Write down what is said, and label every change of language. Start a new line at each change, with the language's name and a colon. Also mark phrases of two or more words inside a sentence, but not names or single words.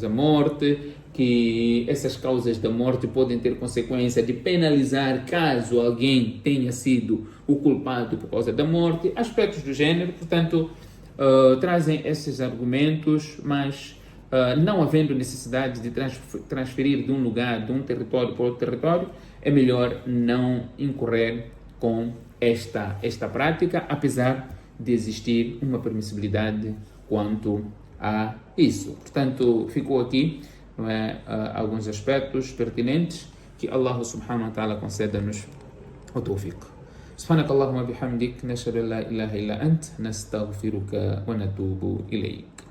Portuguese: da morte, que essas causas da morte podem ter consequência de penalizar caso alguém tenha sido o culpado por causa da morte, aspectos do gênero, portanto, trazem esses argumentos, mas não havendo necessidade de transferir de um lugar, de um território para outro território, é melhor não incorrer com esta prática, apesar de existir uma permissibilidade quanto a isso. Portanto, ficou aqui, não é, alguns aspectos pertinentes que
Arabic: الله سبحانه وتعالى
Portuguese: conceda-nos o tawfiq.
Arabic: سبحانك اللهم وبحمدك نشهد أن لا إله إلا أنت نستغفرك ونتوب إليك